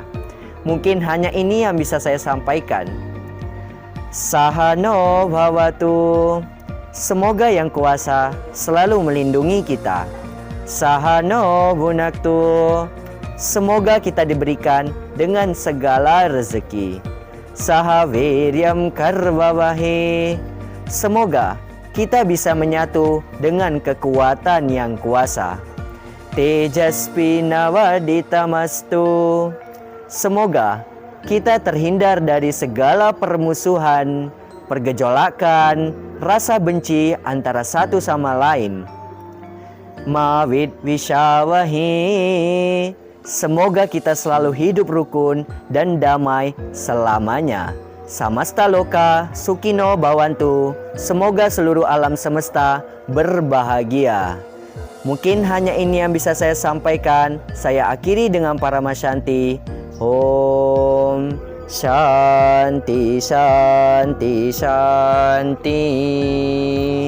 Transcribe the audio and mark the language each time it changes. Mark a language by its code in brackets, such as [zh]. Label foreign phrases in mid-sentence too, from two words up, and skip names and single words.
[id] Mungkin hanya ini yang bisa saya sampaikan. [sa] Sahano bhavatu. [id] Semoga Yang Kuasa selalu melindungi kita. [sa] Sahano bhunaktu. [id] Semoga kita diberikan dengan segala rezeki. [sa] Saha viryam karvavahe. [id] Semoga kita bisa menyatu dengan kekuatan Yang Kuasa. [sa] Tejasvi nawaditamastu. [id] Semoga kita terhindar dari segala permusuhan, pergejolakan, rasa benci antara satu sama lain. [sa] Mawid wishawahi. [id] Semoga kita selalu hidup rukun dan damai selamanya. [sa] Samasta loka sukino bhavantu. [id] Semoga seluruh alam semesta berbahagia. Mungkin hanya ini yang bisa saya sampaikan. Saya akhiri dengan [sa] Parama Shanti. Om Shanti Shanti Shanti.